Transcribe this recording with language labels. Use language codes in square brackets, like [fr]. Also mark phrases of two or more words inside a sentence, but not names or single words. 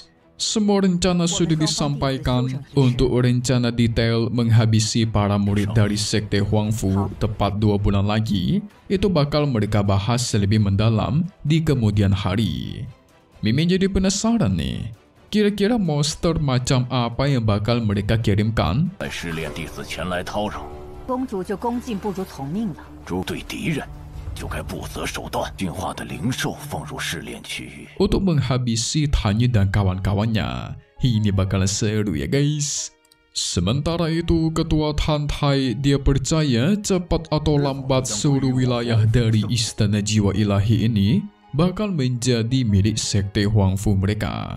[id] Semua rencana sudah disampaikan untuk rencana detail menghabisi para murid dari Sekte Huangfu tepat 2 bulan lagi. Itu bakal mereka bahas lebih mendalam di kemudian hari. Mimin jadi penasaran nih, kira-kira monster macam apa yang bakal mereka kirimkan? [zh] 公主就恭敬不如从命了。对敌人就该不择手段，进化的灵兽放入试炼区域。 [id] Untuk menghabisi Tanyu dan kawan-kawannya. Ini bakalan seru ya guys. Sementara itu, Ketua Tantai dia percaya cepat atau lambat seluruh wilayah dari Istana Jiwa Ilahi ini bakal menjadi milik Sekte Huangfu mereka.